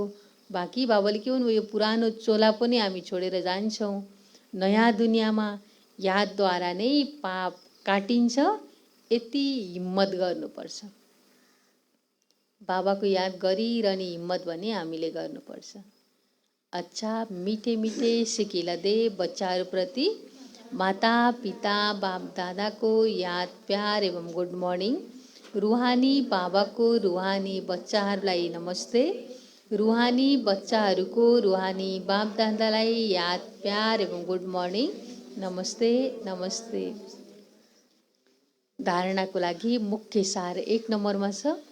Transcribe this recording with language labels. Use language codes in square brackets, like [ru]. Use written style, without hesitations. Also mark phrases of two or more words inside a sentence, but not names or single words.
[ne] बाँकी बाबाले के भन्नुभयो? यो पुरानो चोला पनि हामी छोडेर जान्छौँ नयाँ दुनियाँमा। यादद्वारा नै पाप काटिन्छ। यति हिम्मत गर्नुपर्छ। बाबाको याद गरिरहने हिम्मत भने हामीले गर्नुपर्छ। [hi] अच्छा मीठे मीठे सिकिला दे [ne] बच्चाहरूप्रति माता पिता बाप दादाको याद प्यार एवं [en] good morning. [ne] रुहानी बाबाको रुहानी बच्चाहरूलाई नमस्ते। रुहानी बच्चाहरूको रुहानी बाप दादालाई याद प्यार एवं [en] good morning, [ne] नमस्ते नमस्ते। धारणाको लागि मुख्य सार 1 नम्बरमा छ।